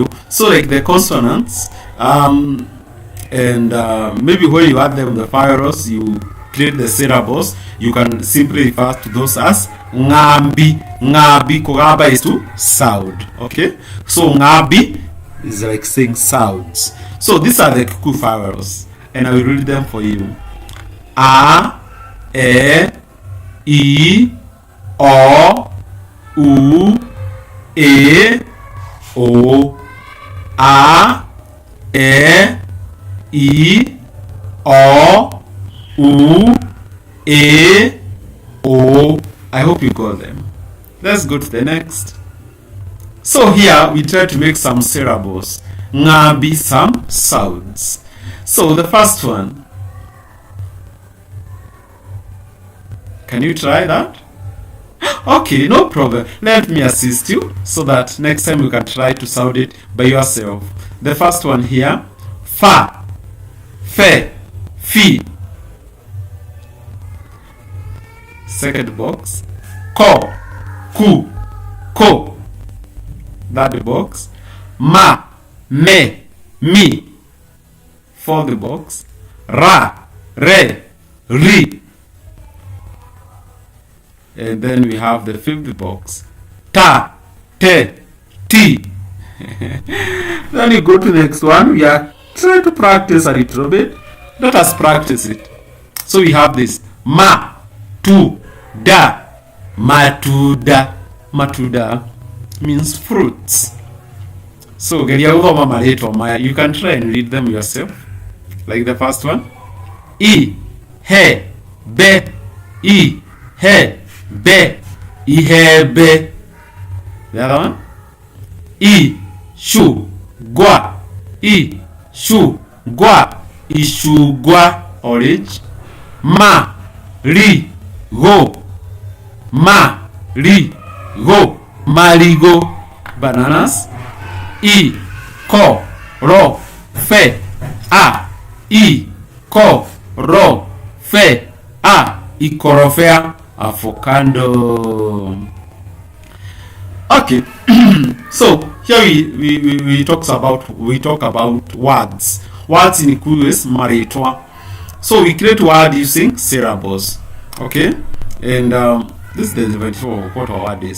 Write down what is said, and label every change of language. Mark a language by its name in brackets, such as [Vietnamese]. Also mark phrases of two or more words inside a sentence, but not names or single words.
[English] So like the consonants, and maybe when you add them the vowels, you create the syllables. You can simply refer to those as ngambi. Ngambi, kugamba is to sound. Okay, so ngambi is like saying sounds. So these are the Kikuyu vowels, and I will read them for you. [Kikuyu] A, E, I, O, U, E, O. A, E, I, O, U, E, O. [English] I hope you got them. Let's go to the next. So here we try to make some syllables. Ngabi, some sounds. So the first one. Can you try that? Okay, no problem. Let me assist you so that next time you can try to sound it by yourself. The first one here, [Kikuyu] fa, fe, fi. [English] Second box, [Kikuyu] ko, ku, ko. [English] Third box, [Kikuyu] ma, me, mi. [English] Fourth box, [Kikuyu] ra, re, ri. [English] And then we have the fifth box, [Kikuyu] ta, te, ti. [English] Then you go to the next one. We are trying to practice a little bit. Let us practice it. So we have this, [Kikuyu] ma, tu, da, matuda. [English] Matuda means fruits. So you can try and read them yourself. [Kikuyu] Like the first one, I, he, be, I, he, be, ihebe. The other one, I, shu, gwa, I, shu, gwa, ishugwa, orange. Ma, ri, go, ma, ri, go, marigo, bananas. I, ko, ro, fe, a. I, ko, ro, fe, a. Ikorofea, avocado. Okay. [English] So here we talk about words. Words include maritwa. So we create word using syllables. Okay, and this is the definition of what a word is.